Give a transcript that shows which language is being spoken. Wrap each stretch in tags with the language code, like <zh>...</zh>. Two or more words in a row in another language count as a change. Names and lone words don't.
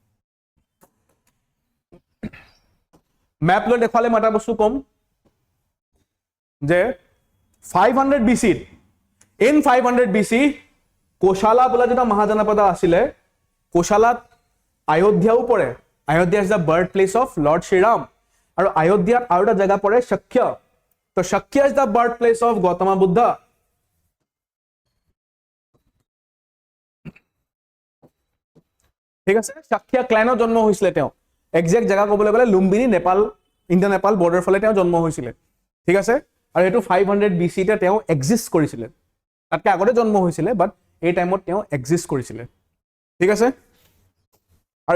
<as>ম্যাপ লৈ দেখালে মাটা বস্তু কম যে 500 BC in 500 BC কোশালা বলা যেটা মহাজনপদ আছিলে কোশালাত আয়োধ্যাও পৰে আয়োধ্যা</as> <en>is the birth place of Lord Shriram</en> <as>আৰু আয়োধ্যাত আৰু এটা জায়গা পৰে শক্য তো শক্য</as> <en>is the birth place of Gautam Buddha</en> <as>ঠিক আছে শক্য ক্লানত জন্ম হৈছিলে তেওঁ এক্সাক্ট জায়গা কবলৈ গলে লুম্বিনী নেপাল ইন্ডিয়া নেপাল বৰ্ডাৰ ফলে তেওঁ জন্ম হৈছিলে ঠিক আছে আৰু এটো 500 BC তে তেওঁ এক্সিষ্ট কৰিছিলে তাতকে আগতে জন্ম হৈছিলে বাট এই টাইমত তেওঁ এক্সিষ্ট কৰিছিলে ঠিক আছে আৰু</as>